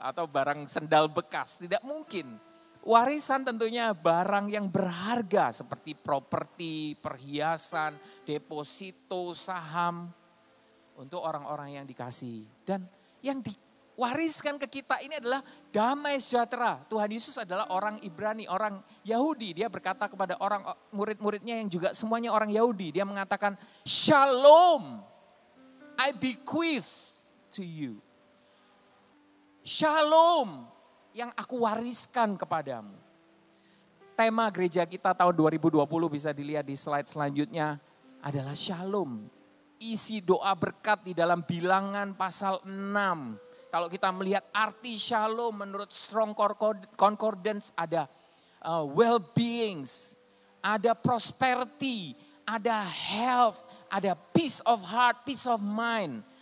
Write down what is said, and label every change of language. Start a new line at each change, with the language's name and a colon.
Indonesian: Atau barang sendal bekas. Tidak mungkin. Warisan tentunya barang yang berharga seperti properti, perhiasan, deposito, saham untuk orang-orang yang dikasihi. Dan yang diwariskan ke kita ini adalah damai sejahtera. Tuhan Yesus adalah orang Ibrani, orang Yahudi. Dia berkata kepada orang murid-muridnya yang juga semuanya orang Yahudi. Dia mengatakan,
English: Shalom, I bequeath to you.
Hebrew: Shalom.
Indonesian: Yang aku wariskan kepadamu. Tema gereja kita tahun 2020 bisa dilihat di slide selanjutnya adalah shalom. Isi doa berkat di dalam Bilangan pasal 6. Kalau kita melihat arti shalom menurut Strong Concordance ada well-beings, ada prosperity, ada health, ada
English: peace of heart, peace of mind.